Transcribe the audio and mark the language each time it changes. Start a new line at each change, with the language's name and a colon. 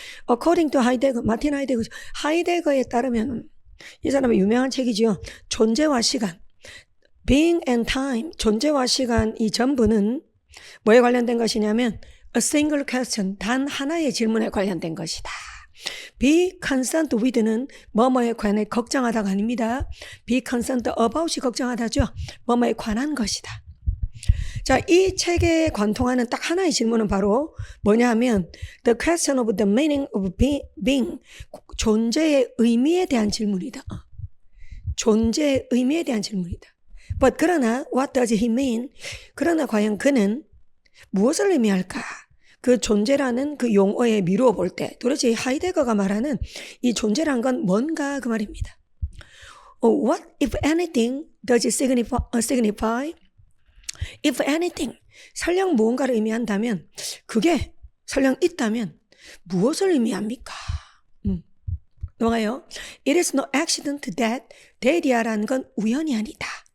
Korean: According to 하이데거, 마틴 하이데거. 하이데거에 따르면 이 사람의 유명한 책이지요. 존재와 시간. Being and time, 존재와 시간 이 전부는 뭐에 관련된 것이냐면
English: a single question,
Korean: 단 하나의 질문에 관련된 것이다. be concerned with는 뭐뭐에 관해 걱정하다가 아닙니다. be concerned about이 걱정하다죠. 뭐뭐에 관한 것이다. 자, 이 책에 관통하는 딱 하나의 질문은 바로 뭐냐 하면
English: the question of the meaning of being,
Korean: 존재의 의미에 대한 질문이다. 존재의 의미에 대한 질문이다.
English: But
Korean: 그러나
English: what does he mean?
Korean: 그러나 과연 그는 무엇을 의미할까? 그 존재라는 그 용어에 미루어 볼 때 도대체 하이데거가 말하는 이 존재란 건 뭔가 그 말입니다.
English: What if anything does it signify? If anything,
Korean: 설령 무언가를 의미한다면 그게 설령 있다면 무엇을 의미합니까? 넘어가요.
English: It is no accident that
Korean: 대리아라는 건 우연이 아니다.